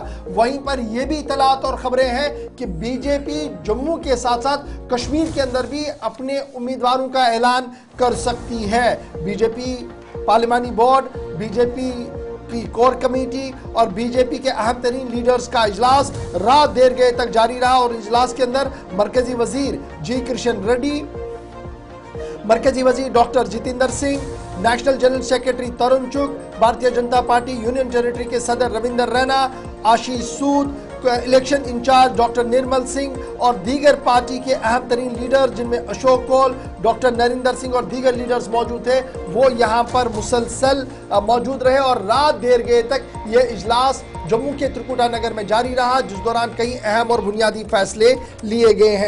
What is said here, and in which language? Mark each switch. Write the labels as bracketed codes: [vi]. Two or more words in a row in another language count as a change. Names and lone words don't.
[ur] وہیں پر یہ بھی اطلاعات اور خبریں ہیں کہ بی جے پی جموں کے ساتھ ساتھ کشمیر کے اندر بھی اپنے امیدواروں کا اعلان کر سکتی ہے۔ بی جے پی پارلیمانی بورڈ، بی جے پی کی [en] core committee [ur] اور بی جے پی کے اہم ترین لیڈرز کا اجلاس رات دیر گئے تک جاری رہا اور اجلاس کے اندر مرکزی وزیر جی کشن ریڈی، مرکزی وزیر ڈاکٹر جتیندر سنگھ، [en] National General Secretary [ur] ترن چک، بھارتیہ جنتا پارٹی [en] Union Territory [ur] کے صدر روندر رینا، آشیش سود، [en] election in-charge [ur] ڈاکٹر نرمل سنگھ اور دیگر پارٹی کے اہم ترین لیڈر جن میں اشوک کول، ڈاکٹر نریندر سنگھ اور دیگر لیڈرز موجود تھے، وہ یہاں پر مسلسل موجود رہے اور رات دیر گئے تک یہ اجلاس جموں کے ترکوٹا نگر میں جاری رہا، جس دوران کئی اہم اور بنیادی فیصلے لیے گئے ہیں۔